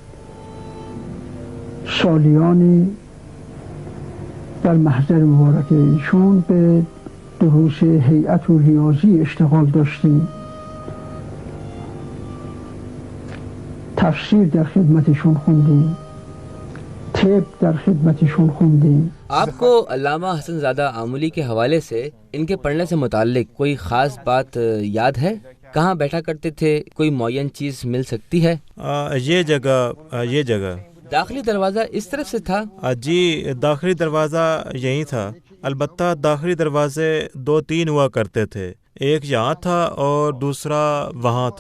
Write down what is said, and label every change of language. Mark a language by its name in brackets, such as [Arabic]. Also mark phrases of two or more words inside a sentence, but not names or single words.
[Persian] سالیانی در محضر مبارک ایشون به دروس هیئت و ریاضی اشتغال داشتیم. تفسیر در خدمتشون خوندیم، طب در خدمتشون خوندیم. [Urdu] آپ کو علامہ حسن زادہ آملی کے حوالے سے ان کے پڑھنے سے متعلق کوئی خاص بات یاد ہے؟ کہاں بیٹھا کرتے تھے؟ کوئی معین چیز مل سکتی ہے؟ یہ جگہ داخلی دروازہ اس طرف سے تھا؟ جی، داخلی دروازہ یہی تھا، البتہ داخلی دروازے 2-3 ہوا کرتے تھے، ایک یہاں تھا اور دوسرا وہاں تھا۔